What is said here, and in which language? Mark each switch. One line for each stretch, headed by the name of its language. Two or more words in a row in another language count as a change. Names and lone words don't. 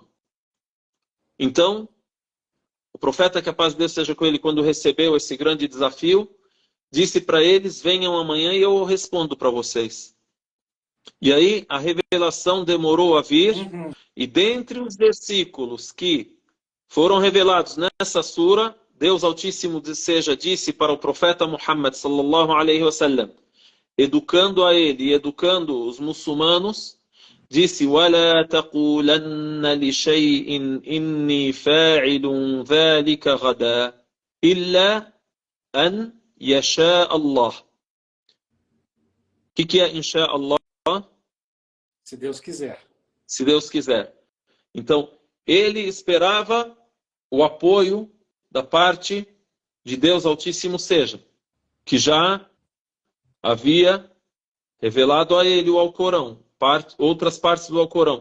Portuguese: Então, o profeta, que a paz de Deus seja com ele, quando recebeu esse grande desafio, disse para eles, venham amanhã e eu respondo para vocês. E aí a revelação demorou a vir, e dentre os versículos que foram revelados nessa sura, Deus Altíssimo disse para o profeta Muhammad
Arabic: صلى الله عليه وسلم,
Portuguese: educando a ele e educando os muçulmanos, disse:
Arabic: وَلَا تَقُولَنَّ لِشَيْءٍ إِنِّي فَاعِلٌ ذَلِكَ غَدًا إِلَّا أَنْ يَشَاءَ اللَّهُ.
Portuguese: O que é
Arabic: إن شاء الله?
Portuguese: Se Deus quiser. Se Deus quiser. Então, ele esperava o apoio da parte de Deus Altíssimo seja, que já havia revelado a ele o Alcorão, outras partes do Alcorão.